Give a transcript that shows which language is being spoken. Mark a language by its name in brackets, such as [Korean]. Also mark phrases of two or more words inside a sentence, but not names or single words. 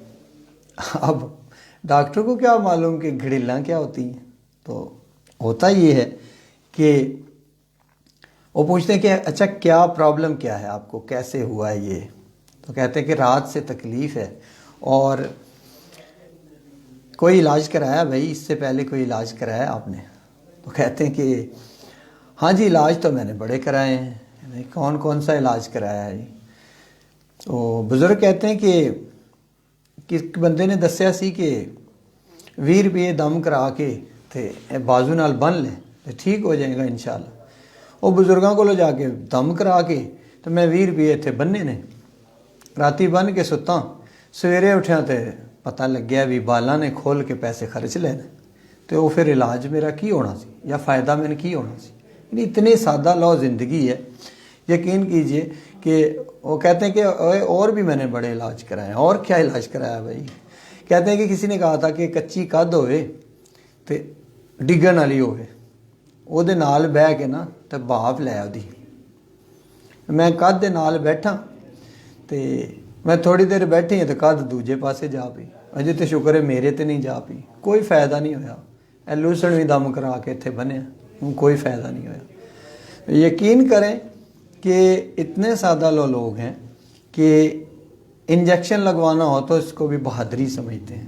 [Urdu] اب ڈاکٹر کو کیا معلوم کہ گھڑیلاں کیا ہوتی ہیں، تو ہوتا یہ ہے کہ وہ پوچھتے ہیں کہ اچھا کیا پرابلم کیا ہے آپ کو، کیسے ہوا ہے یہ، تو کہتے ہیں کہ رات سے تکلیف ہے اور کوئی علاج کرایا بھائی، اس سے پہلے کوئی علاج کرایا آپ نے، تو کہتے ہیں کہ ہاں جی علاج تو میں نے بڑے کرائے ہیں۔ کون کون سا علاج کرایا ہے؟ تو بزرگ کہتے ہیں کہ [Punjabi] کس بندے نے دسیا سی کہ 20 روپے دم کرا کے تے بازو نال بن لیں [Urdu] تو ٹھیک ہو جائے گا انشاءاللہ۔ [Punjabi] وہ بزرگاں کو لے جا کے دم کرا کے تو میں 20 روپے تھے بننے نے، راتی بن کے ستا، سویرے اٹھیا تے پتہ لگ گیا بھی بالاں نے کھول کے پیسے خرچ لینے، تو وہ پھر علاج میرا کی ہونا سی یا فائدہ میں نے کی ہونا سی۔ [Urdu] یعنی اتنی سادہ لو زندگی ہے، یقین کیجئے کہ وہ کہتے ہیں کہ اور بھی میں نے بڑے علاج کرائے ہیں۔ اور کیا علاج کرایا بھائی؟ کہتے ہیں کہ کسی نے کہا تھا کہ [Punjabi] کچی کد ہوئے تو ڈگن والی ہوئے، وہ دے نال بہ کے نا تو بھاپ لے دی۔ میں کد دے نال بیٹھا تو میں تھوڑی دیر بیٹھی تو کد دوجے پاسے جا پئی، اجے تو شکر ہے میرے تے نہیں جا پئی، کوئی فائدہ نہیں ہویا۔ اے لوسن بھی دم کرا کے اتنے بنیا، کوئی فائدہ نہیں ہویا۔ [Urdu] یقین کریں کہ اتنے سادہ لوگ ہیں کہ انجیکشن لگوانا ہو تو اس کو بھی بہادری سمجھتے ہیں۔